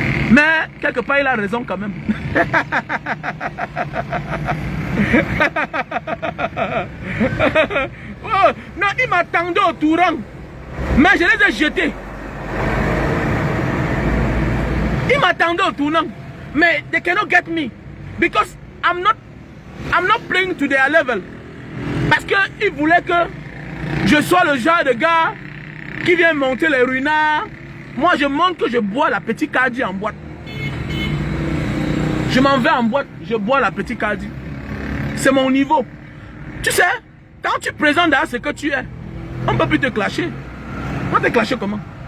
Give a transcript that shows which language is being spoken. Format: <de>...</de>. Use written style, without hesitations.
<fr>Mais quelque part, il a raison quand même. Oh, non, il m'attendait au tourant. Mais je les ai jetés. Il m'attendait au tournant.</fr> <en>Mais they cannot get me. Because I'm not playing to their level.</en> <fr>Parce qu'ils voulaient que je sois le genre de gars qui vient monter les ruinards. Moi, je montre que je bois la petite Cardi en boîte. Je m'en vais en boîte, je bois la petite Cardi. C'est mon niveau. Tu sais, quand tu présentes à ce que tu es, on ne peut plus te clasher. On va te clasher comment?</fr>